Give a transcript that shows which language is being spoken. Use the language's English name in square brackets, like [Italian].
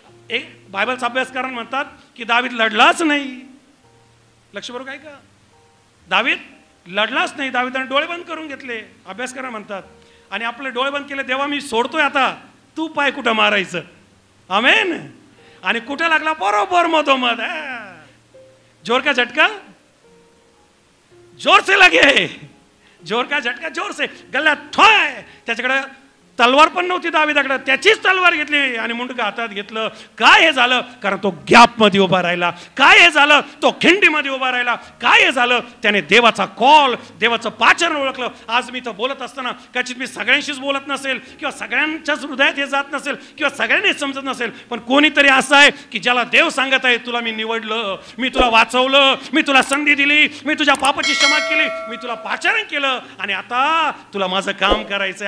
[Marathi] एक बायबलचा अभ्यासकारांना म्हणतात की दावीद लढलाच नाही. लक्षपूर्वक आहे का? दावीद लढलाच नाही. दावीदाने डोळे बंद करून घेतले, अभ्यासकारांना म्हणतात, आणि आपले डोळे बंद केले. देवा मी सोडतोय आता, तू पाय कुठं मारायचं. आमेन. आणि कुठं लागला? बरोबर मधोमध. [Hindi] जोर का झटका, जोर से लगे, जोर का झटका जोर से. गल्ला ठोय. [Marathi] त्याच्याकडे तलवार पण नव्हती दावीदाकडे, त्याचीच तलवार घेतली आणि मुंडकं हातात घेतलं. काय हे झालं? कारण तो गॅप मध्ये उभा राहिला. काय हे झालं? तो खिंडीमध्ये उभा राहिला. काय हे झालं? त्याने देवाचा कॉल, देवाचं पाचन ओळखलं. आज मी तर बोलत असताना कदाचित मी सगळ्यांशीच बोलत नसेल, किंवा सगळ्यांच्याच हृदयात हे जात नसेल, किंवा सगळ्यांनीच समजत नसेल, पण कोणीतरी असं आहे की ज्याला देव सांगत आहे, तुला मी निवडलं, मी तुला वाचवलं, मी तुला संधी दिली, मी तुझ्या पापाची क्षमा केली, मी तुला पाचारण केलं, आणि आता तुला माझं काम करायचंय.